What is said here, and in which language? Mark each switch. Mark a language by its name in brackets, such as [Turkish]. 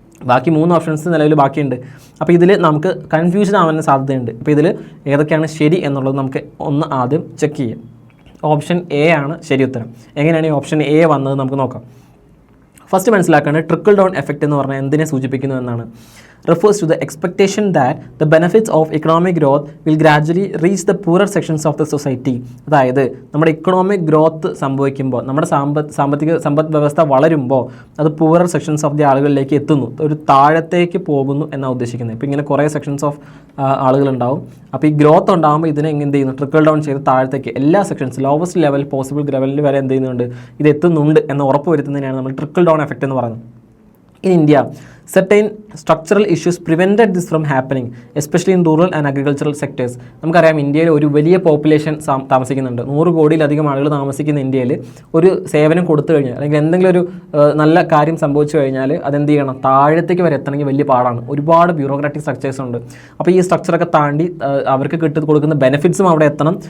[Malayalam] ബാക്കി 3 ഓപ്ഷൻസ് നിലവിൽ ബാക്കിയുണ്ട്. അപ്പോൾ ഇതിൽ നമുക്ക് കൺഫ്യൂഷൻ ആവാൻ സാധ്യതയുണ്ട്. അപ്പോൾ ഇതിൽ ഏതൊക്കെയാണ് ശരി എന്നുള്ളത് നമുക്ക് ഒന്ന് ആദ്യം ചെക്ക് ചെയ്യാം. ഓപ്ഷൻ എ ആണ് ശരി ഉത്തരം. എങ്ങനെയാണ് ഈ ഓപ്ഷൻ എ വന്നത് നമുക്ക് നോക്കാം. ഫസ്റ്റ് മനസ്സിലാക്കേണ്ടത് ട്രിക്കിൾ ഡൗൺ എഫക്റ്റ് എന്ന് പറഞ്ഞാൽ എന്തിനെ സൂചിപ്പിക്കുന്നു എന്നാണ്. [English] refers to the expectation that the benefits of economic growth will gradually reach the poorer sections of the society. [Malayalam] അതായത് നമ്മുടെ ഇക്കണോമിക് ഗ്രോത്ത് സംഭവിക്കുമ്പോൾ, നമ്മുടെ സമ്പദ് വ്യവസ്ഥ വളരുമ്പോൾ അത് പൂറർ സെക്ഷൻസ് ഓഫ് ദി ആളുകളിലേക്ക് എത്തുന്നു, ഒരു താഴത്തേക്ക് പോകുന്നു എന്നാണ് ഉദ്ദേശിക്കുന്നത്. ഇപ്പോൾ ഇങ്ങനെ കുറേ സെക്ഷൻസ് ഓഫ് ആളുകളുണ്ടാവും. അപ്പോൾ ഈ ഗ്രോത്ത് ഉണ്ടാകുമ്പോൾ ഇതിനെ എന്ത് ചെയ്യുന്നു, ട്രിക്കിൾ ഡൗൺ ചെയ്ത് താഴത്തേക്ക് എല്ലാ സെക്ഷൻസ് ലോവസ്റ്റ് ലെവൽ പോസിബിൾ ലെവലിൽ വരെ എന്ത് ചെയ്യുന്നുണ്ട്, ഇത് എത്തുന്നുണ്ട് എന്ന് ഉറപ്പ് വരുത്തുന്നതിനാണ് നമ്മൾ ട്രിക്കിൾ ഡൗൺ എഫക്റ്റ് എന്ന് പറയുന്നത്. [English] In India, certain structural issues prevented this from happening, especially in rural and agricultural sectors. [Malayalam] നമുക്കറിയാം ഇന്ത്യയിൽ ഒരു വലിയ പോപ്പുലേഷൻ താമസിക്കുന്നുണ്ട്. 100 കോടിയിലധികം ആളുകൾ താമസിക്കുന്ന ഇന്ത്യയിൽ ഒരു സേവനം കൊടുത്തു കഴിഞ്ഞാൽ അല്ലെങ്കിൽ എന്തെങ്കിലും ഒരു നല്ല കാര്യം സംഭവിച്ചു കഴിഞ്ഞാൽ അതെന്ത് ചെയ്യണം, താഴത്തേക്ക് വരെ എത്തണമെങ്കിൽ വലിയ പാടാണ്. ഒരുപാട് ബ്യൂറോക്രാറ്റിക് സ്ട്രക്ചേഴ്സ് ഉണ്ട്. അപ്പോൾ ഈ സ്ട്രക്ചറൊക്കെ താണ്ടി അവർക്ക് കൊടുക്കുന്ന ബെനിഫിറ്റ്സും അവിടെ എത്തണം.